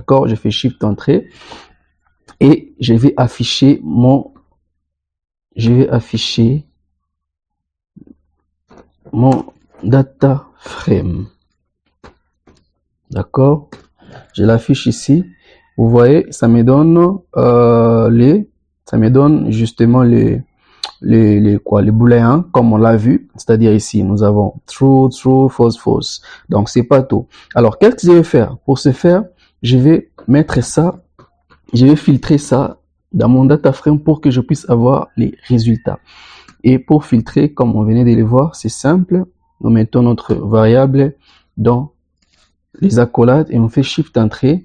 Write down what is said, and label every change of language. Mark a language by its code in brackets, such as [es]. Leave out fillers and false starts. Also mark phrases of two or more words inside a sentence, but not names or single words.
[fr] Je fais Shift Entrée et je vais afficher mon [en] data frame. [fr] D'accord? Je l'affiche ici. Vous voyez, ça me donne justement les booléens comme on l'a vu. C'est-à-dire ici, nous avons [en] true, true, false, false. [fr] Donc, c'est pas tout. Alors, qu'est-ce que je vais faire? Pour ce faire, je vais mettre ça, je vais filtrer ça dans mon [en] data frame [fr] pour que je puisse avoir les résultats. Et pour filtrer, comme on venait de le voir, c'est simple. Nous mettons notre variable dans les accolades et on fait Shift Entrée.